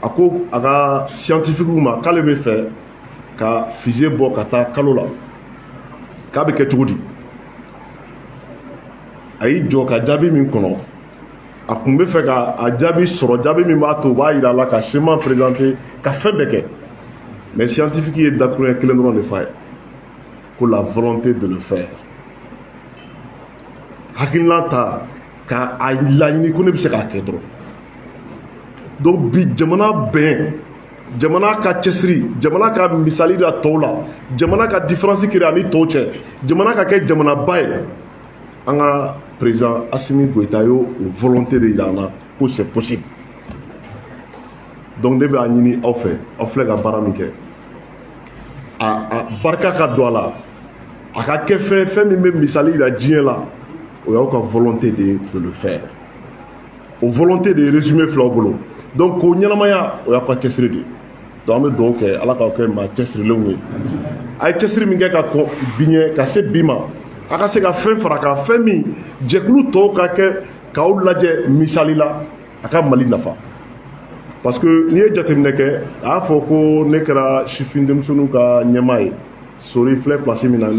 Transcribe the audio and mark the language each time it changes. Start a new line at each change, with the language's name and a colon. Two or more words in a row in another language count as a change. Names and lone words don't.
Bambara: a ko a ka scientifique ma k'ale bɛ fɛ ka fusée bɔ ka taa kalo la k'a bɛ kɛ cogo di a y'i jɔ ka jaabi min kɔnɔ a tun bɛ fɛ ka a jaabi sɔrɔ jaabi min b'a to u b'a yira a la ka
French: schéma présenté
Bambara: ka fɛn bɛɛ kɛ mais scientifique ye dakuruɲɛ kelen dɔrɔn de f'a ye ko
French: la volonté de le faire
Bambara: hakilina ta ka a laɲini ko ne bɛ se k'a kɛ dɔrɔn donc bi jamana bɛn jamana ka cɛsiri jamana ka misali da tɔw la jamana ka différence kiri ani tɔw cɛ jamana ka kɛ jamanaba ye an ka président Assimi Goïta y'o volonté de yira an na ko
French: c'est possible
Bambara: donc ne b'a ɲini aw fɛ aw filɛ ka baara min kɛ a barika ka don a la a ka kɛ fɛn min bɛ misali yira diɲɛ la o y'aw ka
French: volonté de le faire
Bambara: o
French: volonté de résumé
Bambara: filɛ aw bolo donc k'o ɲɛnamaya o y'aw ka cɛsiri de donc an bɛ dugawu kɛ ala k'aw kɛ maa cɛsirilenw ye a ye cɛsiri min kɛ ka kɔn bi ɲɛ ka se bi ma a ka se ka fɛn fara kan fɛn min jɛkulu tɔw ka kɛ k'aw lajɛ misali la a ka Mali nafa
French: parce que
Bambara: n'i ye jateminɛ kɛ a y'a fɔ ko ne kɛra sifin denmisɛnninw ka ɲɛmaa ye sori filɛ place min na ne